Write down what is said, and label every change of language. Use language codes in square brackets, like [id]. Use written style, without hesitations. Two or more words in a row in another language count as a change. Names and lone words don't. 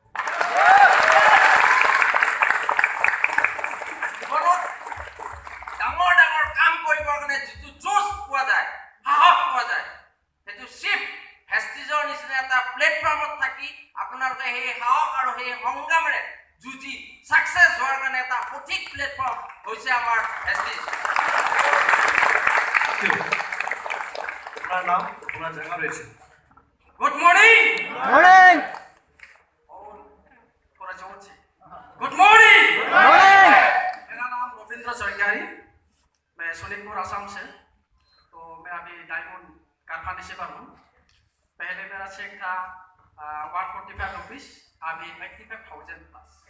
[as] ডাঙৰ ডাঙৰ কাম কৰিবৰ কাৰণে যিটো জোচ পোৱা যায় সাহস পোৱা যায় সেইটো চিপ ভেষ্টিজৰ নিচিনা এটা প্লেটফৰ্মত থাকি আপোনালোকে সেই সাহস আৰু সেই সংগ্ৰামেৰে যুঁজি ছাকচেছ হোৱাৰ কাৰণে এটা সঠিক প্লেটফৰ্ম হৈছে আমাৰ ভেষ্টিজ [hi] अपना नाम अपना जगह भेजिए [en] good morning [hi] मॉर्निंग और थोड़ा जोर से [en] good morning [hi] मॉर्निंग मेरा नाम रविंद्र सरकारी मैं सोनीतपुर असम से तो मैं अभी डायमंड कारखाने से हूँ पहले मेरा चेक था 145 रुपीज अभी 85,000 प्लस